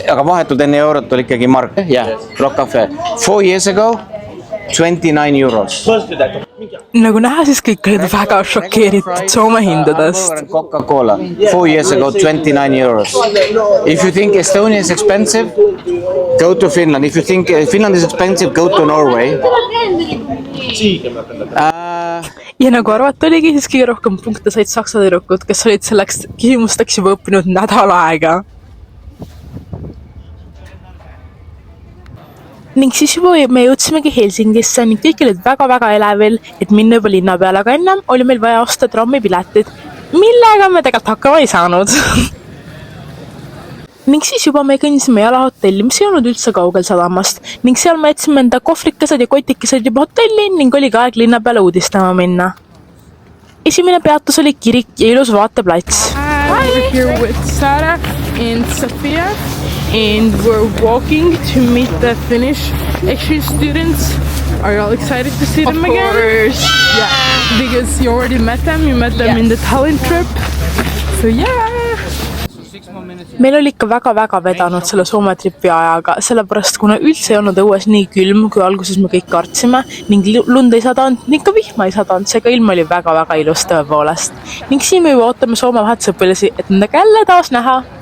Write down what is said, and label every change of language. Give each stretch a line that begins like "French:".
Estonian: Aga vahetult enne eurot oli ikkagi mark.
English: Yeah, Rock Cafe. 4 years ago, 29 euros.
Estonian: Nagu näha, siis kõik olid väga šokeeritud Soome hindadest.
English: Coca-Cola, 4 years ago, 29 euros. If you think Estonia is expensive, go to Finland. If you think Finland is expensive, go to Norway.
Estonian: Ja nagu arvata oligi, siis kõige rohkem punkte said saksa tüdrukud, kes olid selleks küsimusteks juba õppinud nädal aega. Ning siis juba me jõudsimegi Helsingisse ning kõik olid väga-väga elevil, et minna juba linna peale, aga ennem oli meil vaja osta trammipiletid, millega me tegelikult hakkama ei saanud. Ning siis juba me kõnnisime jala hotelli, mis ei olnud üldse kaugel sadamast ning seal me jätsime enda kohvrikesed ja kotikesed juba hotelli ning oligi aeg linna peale uudistama minna. Esimene peatus oli kirik ja ilus vaateplats.
English: We're here with Sara and Sofia and we're walking to meet the Finnish exchange students. Are you all excited to see them again? Of course! Yeah, because you already met them. You met them in the Tallinn trip. So yeah!
Estonian: Meil oli ikka väga-väga vedanud selle Soome tripi ajaga, sellepärast kuna üldse ei olnud õues nii külm, kui alguses me kõik kartsime ning lund ei sadanud, ning ka vihma ei sadanud, seega ilm oli väga-väga ilus tõepoolest. Ning siin me juba ootame Soome vahetusõpilasi, et nendega jälle taas näha.